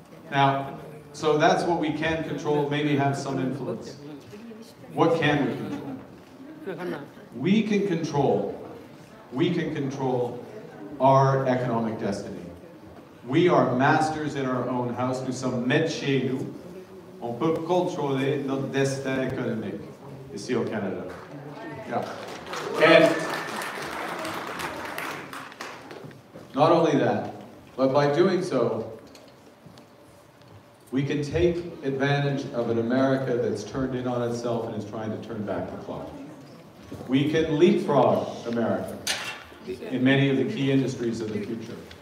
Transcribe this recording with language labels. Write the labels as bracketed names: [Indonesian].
[English] Now, so that's what we can control, maybe have some influence. What can we control? We can control our economic destiny. We are masters in our own house. [French] Nous sommes maîtres chez nous. On peut contrôler notre destin économique ici au Canada. [English] Yeah. And not only that, but by doing so, we can take advantage of an America that's turned in on itself and is trying to turn back the clock. We can leapfrog America in many of the key industries of the future.